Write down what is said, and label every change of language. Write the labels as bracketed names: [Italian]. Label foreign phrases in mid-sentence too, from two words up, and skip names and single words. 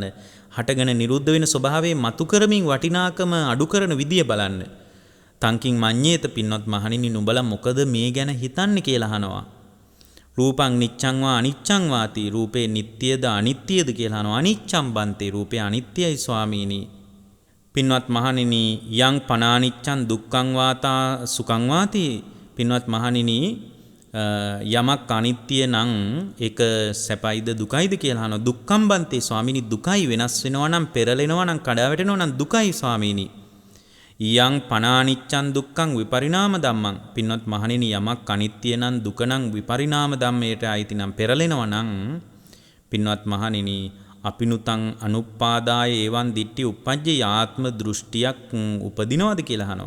[Sinhala] හටගෙන නිරුද්ධ වෙන ස්වභාවයේ මතු කරමින් වටිනාකම අඩු කරන විදිය බලන්න. [Pali] තංකින් මඤ්ඤේත [Sinhala] පින්වත් මහණෙනි නුඹලා මොකද මේ ගැන හිතන්නේ කියලා අහනවා. [Pali] රූපං නිච්ඡං වා අනිච්ඡං වාති. [Sinhala] රූපේ නිට්ටියද අනිත්‍යද කියලා අහනවා. [Pali] අනිච්ඡං බන්තේ [Sinhala] රූපේ අනිත්‍යයි ස්වාමීනි. පින්වත් මහණෙනි [Pali] යං පනානිච්ඡං දුක්ඛං වාතා සුඛං වාති. [Sinhala] පින්වත් මහණෙනි යමක් අනිත්‍ය නම් ඒක සැපයිද දුකයිද කියලා අහනවා. [Pali] දුක්ඛං බන්තේ [Sinhala] ස්වාමීනි දුකයි වෙනස් වෙනවා නම් පෙරලෙනවා නම් කඩා වැටෙනවා නම් දුකයි ස්වාමීනි. [Pali] යං පනානිච්ඡං දුක්ඛං විපරිණාම ධම්මං. [Sinhala] පින්වත් මහණෙනි යමක් අනිත්‍ය නම් දුක නම් විපරිණාම ධම්මයට ආйти නම් පෙරලෙනවා නම් පින්වත් මහණෙනි [Pali] අපිනුතං අනුපාදාය ඒවන් දිට්ටි උපජ්ජ [Sinhala] ආත්ම දෘෂ්ටියක් උපදිනවද කියලා අහනවා.